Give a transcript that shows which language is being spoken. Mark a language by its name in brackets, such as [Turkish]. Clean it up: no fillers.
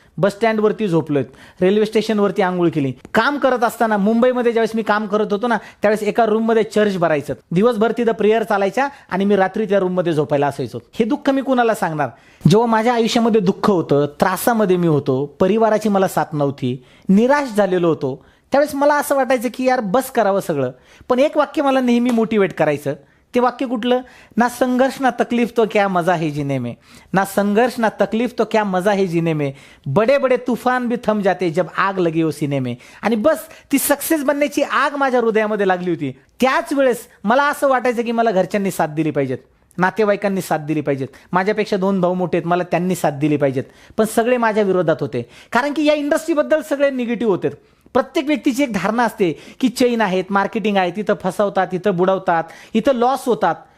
[Marathi] बस स्टँडवरती झोपलोय, railway स्टेशनवरती आंघोळ केली. काम करत असताना मुंबईमध्ये ज्यावेळेस मी काम करत होतो ना, त्यावेळेस एका रूममध्ये चर्च भरायचं, दिवसभर तिथं प्रेयर चालायच्या आणि मी रात्री त्या रूममध्ये झोपायला असायचो. हे दुःख मी कुणाला सांगणार? जेव्हा माझ्या आयुष्यामध्ये दुःख होतं, त्रासामध्ये मी होतो, परिवाराची मला साथ नव्हती, निराश झालेलो होतो, त्यावेळेस मला असं वाटायचं की यार बस करावं सगळं. पण एक वाक्य मला नेहमी मोटिवेट करायचं. ते वाक्य कुठलं? [Hindi] ना संघर्ष ना तकलीफ तो क्या मजा है जीने में, ना संघर्ष ना तकलीफ तो क्या मजा है जीने में, बडे बडे तूफान भी थम जाते जब आग लगी हो सीने में. [Marathi] आणि बस ती सक्सेस बनण्याची आग माझ्या हृदयामध्ये लागली होती. त्याच वेळेस मला असं वाटायचं की मला घरच्यांनी साथ दिली पाहिजेत, नातेवाईकांनी साथ दिली पाहिजेत, माझ्यापेक्षा 2 भाऊ मोठे आहेत, मला त्यांनी साथ दिली पाहिजेत. पण सगळे माझ्या विरोधात होते, कारण की या इंडस्ट्रीबद्दल सगळे निगेटिव्ह होते. प्रत्येक व्यक्तीची एक धारणा असते की चेन आहेत, मार्केटिंग आहे, तिथं फसवतात, इथं बुडवतात, इथं लॉस होतात.